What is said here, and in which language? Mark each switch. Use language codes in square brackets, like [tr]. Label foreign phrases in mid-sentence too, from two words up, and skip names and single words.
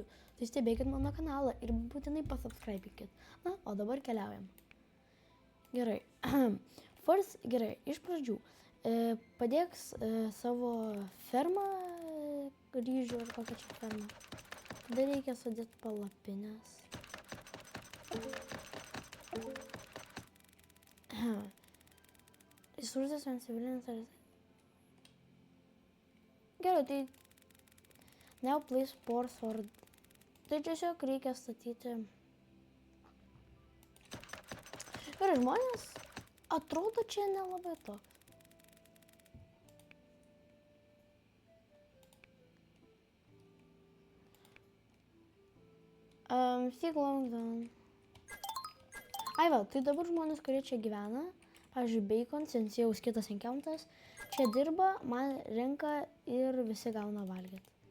[lt] Tai stebėkit mano kanalą ir būtinai pasubscribikit. O dabar keliaujam. Gerai. Gerai, iš pradžių padėk savo fermą, ryžių ar kokią čia fermą. Tada reikia sudėti palapines. [en] Resources and civilians are... [lt] Gerai, tai... [en] Now place spores for... [lt] Tai tiesiog reikia statyti... Gerai, žmonės atrodo čia nelabai toks. Ai va, tai dabar žmonės, kurie čia gyvena, pavyzdžiui, Bacon, Sensėjaus kitas enkiautas, čia dirba, man renka ir visi gauna valgyti.